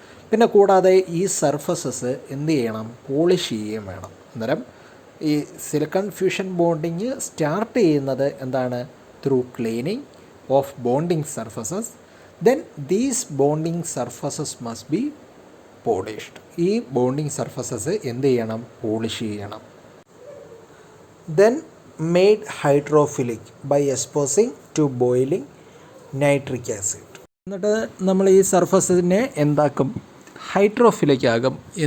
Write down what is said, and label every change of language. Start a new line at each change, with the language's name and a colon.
Malayalam: പിന്നെ കൂടാതെ ഈ സർഫസസ് ചെയ്യണം? പോളിഷ് ചെയ്യുകയും വേണം.
English: അന്നേരം ഈ silicon fusion bonding start ചെയ്യുന്നത് through cleaning of bonding surfaces. Then these bonding surfaces must be polished.
Malayalam: ഈ ബോണ്ടിങ് സർഫസസ് ചെയ്യണം? പോളിഷ് ചെയ്യണം.
English: Then made hydrophilic by exposing to boiling nitric acid.
Malayalam: എന്നിട്ട് നമ്മൾ ഈ സർഫസിനെ ഹൈഡ്രോഫിലിക് ആകും.